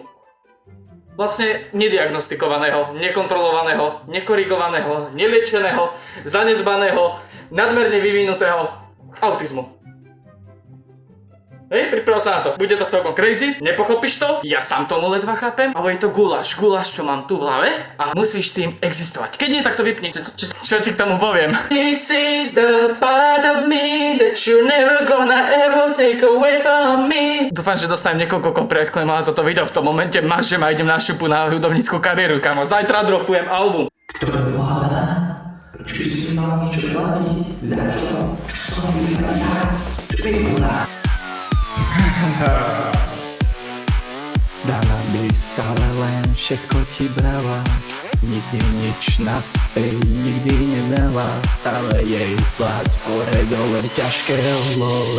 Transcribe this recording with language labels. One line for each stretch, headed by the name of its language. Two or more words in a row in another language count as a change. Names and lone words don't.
Slovak: Vlastne nediagnostikovaného, nekontrolovaného, nekorigovaného, neliečeného, zanedbaného, nadmerne vyvinutého autizmu. Hej, priprav sa na to. Bude to celkom crazy, nepochopíš to, ja sám tomu ledva chápem, ale je to guláš, čo mám tu v hlave a musíš s tým existovať. Keď nie, tak to vypni. Čo ti k tomu poviem?
English: This is the part of me that you're never gonna ever take away from me.
Slovak: Dúfam, že dostanem niekoľko
English: copyright claimov
Slovak: na toto video v tom momente, máš, že ma idem na šupu na hudobníckú kariéru, kamo. Zajtra dropujem album. Ktoré vláda? Či si mal niečo platiť? Za čo? Čo som vypadá? Čo vypadá? Dala by stále len všetko ti brala, nikdy nič naspäť nikdy nedala, stále jej plať hore dole ťažké lole.